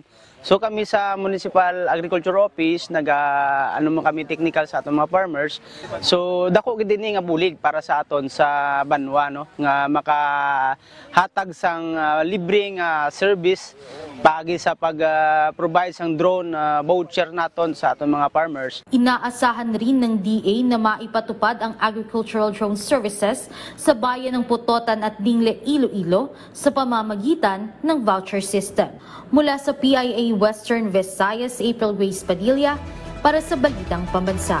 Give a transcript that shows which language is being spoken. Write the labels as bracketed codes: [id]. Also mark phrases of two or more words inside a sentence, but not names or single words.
[hil] So kami sa Municipal Agriculture Office kami technical sa aton mga farmers. So dako gid dinhi nga bulig para sa aton sa banwa, no, nga makahatag sang libreng service pagi sa pag-provide sang [en] drone voucher [hil] naton sa aton mga farmers. [tl] Inaasahan rin ng DA na maipatupad ang [en] agricultural drone services [tl] sa bayan ng Putotan at Dingle, Iloilo sa pamamagitan ng [en] voucher system. [tl] Mula sa PIA Western Visayas, April Grace Padilla para sa Balitang Pambansa.